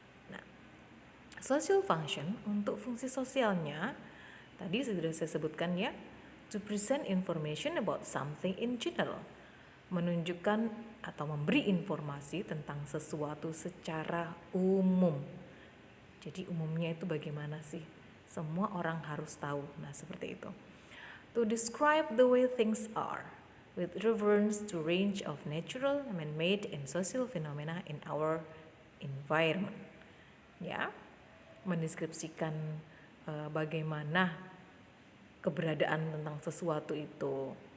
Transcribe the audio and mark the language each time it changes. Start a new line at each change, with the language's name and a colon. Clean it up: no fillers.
Indonesian: Nah, social function untuk fungsi sosialnya tadi sudah saya sebutkan ya,
English: to present information about something in general,
Indonesian: menunjukkan atau memberi informasi tentang sesuatu secara umum. Jadi umumnya itu bagaimana sih? Semua orang harus tahu. Nah, seperti itu.
English: To describe the way things are with reference to range of natural, man-made, and social phenomena in our environment.
Indonesian: Ya, mendeskripsikan bagaimana keberadaan tentang sesuatu itu.